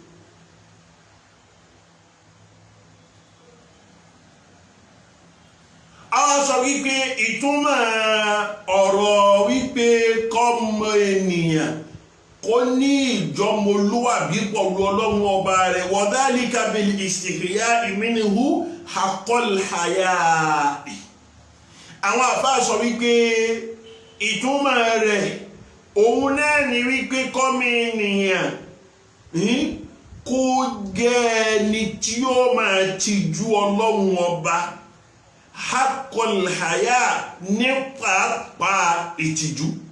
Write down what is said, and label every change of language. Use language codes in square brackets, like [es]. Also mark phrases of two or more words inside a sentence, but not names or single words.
[yo] àwọn sọ wípé ìtumọ̀ ọ̀rọ̀ wípé kọ́mọ ènìyàn kó ní ìjọmọlúwàbí pọ̀lú ọlọ́run ọba rẹ̀ [ar] وذلك بالاستحياء منه حق الحياء. [yo] àwọn àfáà sọ wípé ìtumọ̀ rẹ̀ òun náà ni wípé kọ́mọ ènìyàn kó jẹ́ ẹni tí ó máa tijú ọlọ́run ọba [ar] حق الحياء [yo] ní pàápàá ìtìjú.